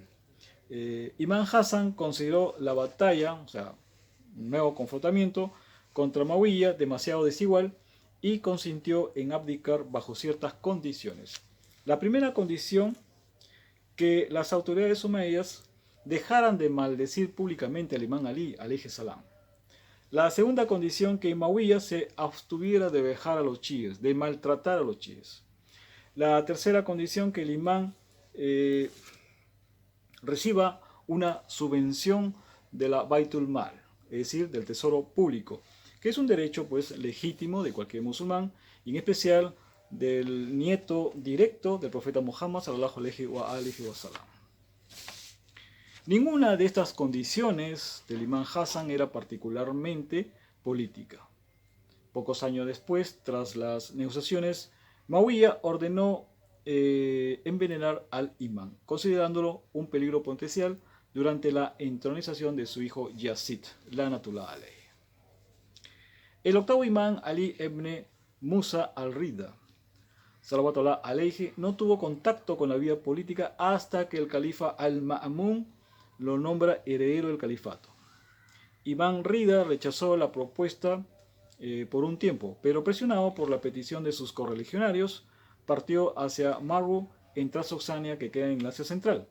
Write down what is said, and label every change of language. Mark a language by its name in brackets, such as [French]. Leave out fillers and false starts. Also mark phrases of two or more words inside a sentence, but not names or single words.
[Spanish] Imán Hassan consideró la batalla, o sea, un nuevo confrontamiento contra Muawiyah demasiado desigual y consintió en abdicar bajo ciertas condiciones. La primera condición, que las autoridades omeyas dejaran de maldecir públicamente al imán Ali, [Arabic] عليه السلام. [Spanish] La segunda condición, que Muawiyah se abstuviera de vejar a los chiíes, de maltratar a los chiíes. La tercera condición, que el imán reciba una subvención de la Baitul Mal, es decir, del tesoro público, que es un derecho pues legítimo de cualquier musulmán, y en especial del nieto directo del profeta Muhammad [Arabic] صلى الله عليه وسلم. [Spanish] Ninguna de estas condiciones del imán Hassan era particularmente política. Pocos años después, tras las negociaciones, Muawiyah ordenó envenenar al imán, considerándolo un peligro potencial durante la entronización de su hijo Yazid, [Arabic] لعنة الله عليه. [Spanish] El octavo imán, Ali ibn Musa al-Rida, [Arabic] صلوات الله عليه, [Spanish] no tuvo contacto con la vida política hasta que el califa al-Ma'mun lo nombra heredero del califato. Imán Rida rechazó la propuesta por un tiempo, pero presionado por la petición de sus correligionarios, partió hacia Marwu en Transoxania, que queda en Asia Central.